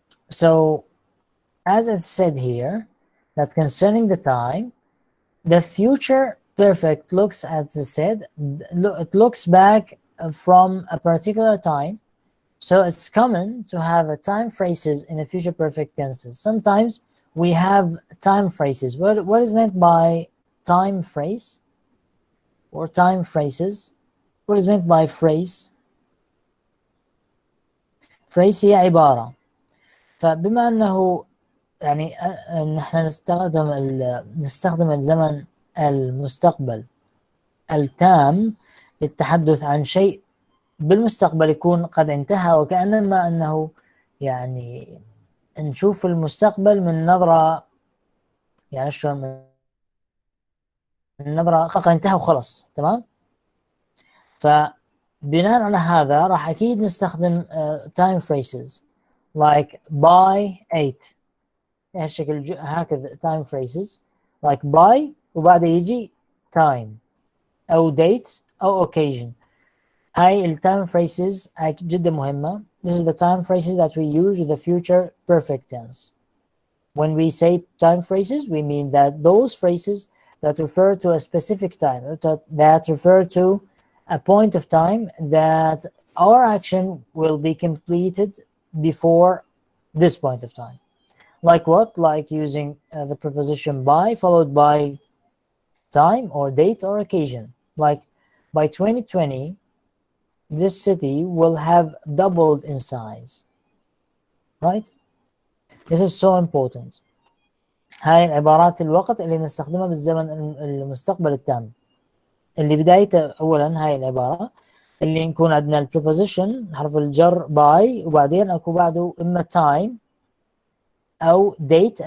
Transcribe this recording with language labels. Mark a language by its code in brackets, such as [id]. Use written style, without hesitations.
[en] So, as it said here, that concerning the time, the future perfect looks, as it said, it looks back from a particular time. So it's common to have a time phrases in the future perfect tenses. Sometimes we have time phrases. What is meant by time phrase or time phrases? What is meant by phrase? [ar] phrase هي عبارة. فبما أنه يعني نحن نستخدم الزمن المستقبل التام للتحدث عن شيء بالمستقبل يكون قد انتهى، وكأنما أنه يعني نشوف المستقبل من نظرة، يعني شلون، من نظرة قد انتهى وخلص. تمام. فبناء على هذا راح أكيد نستخدم [en] time phrases like by 8 [ar] هالشكل، هكذا [en] time phrases like by [ar] وبعده يجي time أو date أو occasion. هاي ال time phrases جدا مهمة. [en] This is the time phrases that we use with the future perfect tense. When we say time phrases, we mean that those phrases that refer to a specific time, that refer to a point of time that our action will be completed before this point of time. Like what? Like using the preposition by followed by time or date or occasion. Like by 2020, this city will have doubled in size. Right? This is so important. [ar] هاي العبارات الوقت اللي نستخدمها بالزمن المستقبل التام، اللي بدايته أولا هاي العبارة اللي نكون عندنا البريبوزيشن حرف الجر by وبعدين أكو بعده إما time أو date.